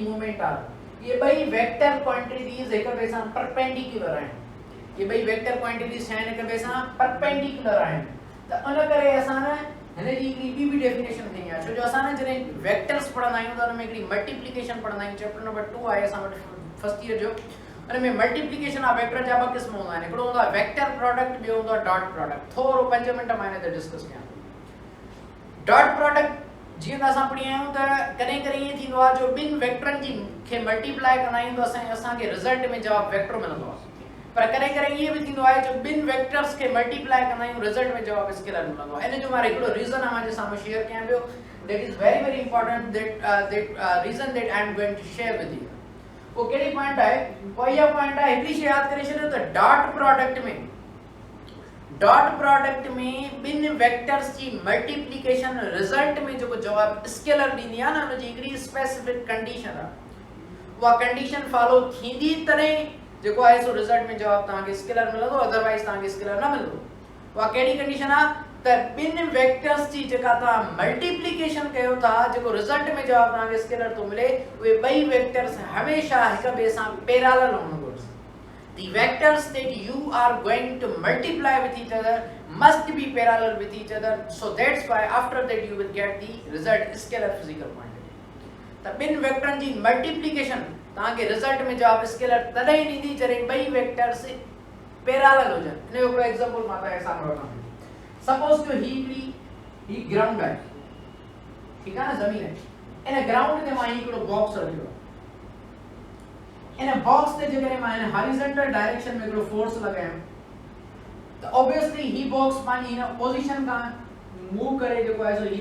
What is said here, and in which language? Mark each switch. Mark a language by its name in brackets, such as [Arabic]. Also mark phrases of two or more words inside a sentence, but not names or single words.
[English] moment arm [Sindhi] ये ॿई [English] vector quantities [Sindhi] हिक ॿिए सां परपेंडिकुलर आहिनि ये ॿई [English] vector quantities [Sindhi] आहिनि हिक ॿिए सां परपेंडिकुलर आहिनि त उन करे असां न हिन जी हिकिड़ी ॿी डेफिनेशन खणी आहे छो जो असां न जॾहिं वेक्टर्स पढ़ंदा आहियूं त हुन में हिकिड़ी मल्टीप्लिकेशन पढ़ंदा आहियूं [English] chapter number [Sindhi] 2 आहे असां वटि [English] first year [Sindhi] जो हुन में [English] multiplication of vector [Sindhi] जा ॿ क़िस्म हूंदा आहिनि हिकिड़ो हूंदो आहे [English] vector product [Sindhi] ॿियो हूंदो आहे [English] dot product [Sindhi] थोरो 5 मिंट मां हिन ते डिस्कस कयां [English] dot product [Sindhi] जीअं त असां पढ़ी आहियूं त कॾहिं कॾहिं ईअं थींदो आहे जो ॿिनि वेक्टरनि जी खे मल्टीप्लाई कंदा आहियूं त असांखे रिज़ल्ट में जवाब वेक्टर मिलंदो आहे पर कॾहिं कॾहिं ईअं बि थींदो आहे जो ॿिनि वेक्टर्स खे मल्टीप्लाई कंदा आहियूं रिज़ल्ट में जवाब स्केलर मिलंदो आहे इन जो मां हिकिड़ो रीज़न आहे साम्हूं शेयर कयां पियो [English] that is very very important that reason that I am going to share with you [Sindhi] वो कहिड़ी पॉइंट आहे पोइ इहा पॉइंट आहे हिकिड़ी शइ यादि करे छॾियो त डॉट प्रोडक्ट में ॿिनि वेक्टर्स जी मल्टीप्लिकेशन रिज़ल्ट में जेको जवाब स्केलर ॾींदी आहे न हुनजी हिकिड़ी [English] specific condition [Sindhi] आहे उहा कंडीशन फॉलो थींदी तॾहिं जेको आहे सो रिज़ल्ट में जवाब तव्हांखे स्केलर मिलंदो अदरवाइज तव्हांखे स्केलर न मिलंदो उहा कहिड़ी कंडीशन आहे त ॿिनि वेक्टर्स जी जेका तव्हां मल्टीप्लिकेशन कयो था जेको रिज़ल्ट में जवाब तव्हांखे स्केलर थो मिले उहे ॿई वेक्टर्स हमेशह हिक ॿिए सां पैरेलल हुअणु घुरिजनि [English] The vectors that you are going to multiply with each other must be parallel with each other. So that's why after that you will get the result scalar physical quantity. The bin vector [Sindhi] जी multiplication ताकि result में जवाब scalar तॾहिं ॾींदी जॾहिं ॿई [English] vectors parallel [Sindhi] हुजनि. इन जो हिकिड़ो एग्जांपल मां तव्हांखे साम्हूं रखां. Suppose कि ही ground आहे. ठीकु आहे न ज़मीन आहे. इन ground ते मां हिकिड़ो बॉक्स रखियो आहे. इन बॉक्स ते जेकॾहिं मां इन [English] horizontal direction [Sindhi] में हिकिड़ो फोर्स लॻायां त ऑब्वियसली ही बॉक्स पंहिंजी हिन पोजीशन खां मूव करे जेको आहे सो ही